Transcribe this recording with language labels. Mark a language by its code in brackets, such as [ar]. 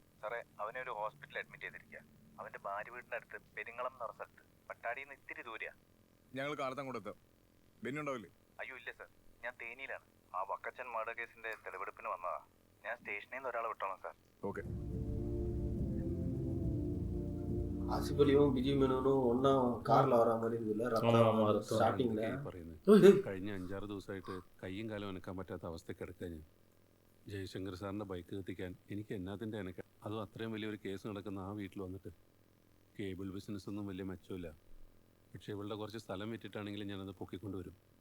[ml] സാറേ, അവനെ ഒരു ഹോസ്പിറ്റലിൽ അഡ്മിറ്റ് ചെയ്തിരിക്കുക. അവന്റെ ഭാര്യ വീടിന്റെ അടുത്ത് പെരിങ്ങളം എന്ന സ്ഥലത്ത്. പട്ടാടിയിൽ നിന്ന് ഇത്തിരി ദൂരെയാ. ഞങ്ങൾ കാലത്ത് അങ്ങോട്ട് എത്താം. ബെന്നി ഉണ്ടാവില്ലേ? അയ്യോ ഇല്ല സർ, ഞാൻ തേനിയിലാണ്. ആ വക്കച്ചൻ മർഡർ കേസിന്റെ തെളിവെടുപ്പിന് വന്നതാ. ഞാൻ സ്റ്റേഷനിൽ നിന്ന് ഒരാളെ വിട്ടോളാം സാർ. ഓക്കെ. [ta] ஆசிப் அலியும் விஜய் மேனனும் ஒன்னா கார்ல வர மாதிரி இருக்குல்ல ஸ்டார்டிங்ல. [ml] കഴിഞ്ഞ 5-6 ദിവസമായിട്ട് കയ്യും കാലം അനക്കാൻ പറ്റാത്ത അവസ്ഥയ്ക്ക് കിടക്കാൻ ഞാൻ. ജയശങ്കർ സാറിൻ്റെ ബൈക്ക് കത്തിക്കാൻ എനിക്ക് എന്നാത്തിൻ്റെ അനക്ക. അതും അത്രയും വലിയൊരു കേസ് നടക്കുന്ന ആ വീട്ടിൽ വന്നിട്ട്. കേബിൾ ബിസിനസ്സൊന്നും വലിയ മെച്ചമില്ല. പക്ഷേ ഇവളുടെ കുറച്ച് സ്ഥലം വിറ്റിട്ടാണെങ്കിലും ഞാനത് പൊക്കിക്കൊണ്ടുവരും.